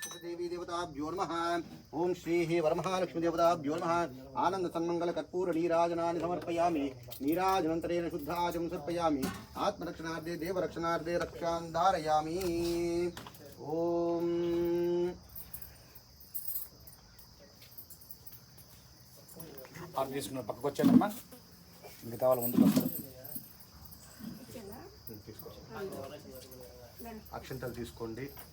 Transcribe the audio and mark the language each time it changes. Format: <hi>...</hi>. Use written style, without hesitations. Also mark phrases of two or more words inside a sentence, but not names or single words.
<sa>देवी देवताभ्यो नमः। ओम श्री वरमहालक्ष्मी देवताभ्यो नमः। आनंद सन्मंगल कर्पूर नीराजनानि समर्पयामि। नीराजनन्तरेण शुद्धाजं सर्पयामि। आत्मरक्षणार्थे देवरक्षणार्थे रक्षां धारयामि। ओम</sa> <te>ఆర్డర్ తీసుకున్న పక్కకు వచ్చానమ్మా. మిగతా వాళ్ళ ముందుకు అక్షంతలు తీసుకోండి.</te>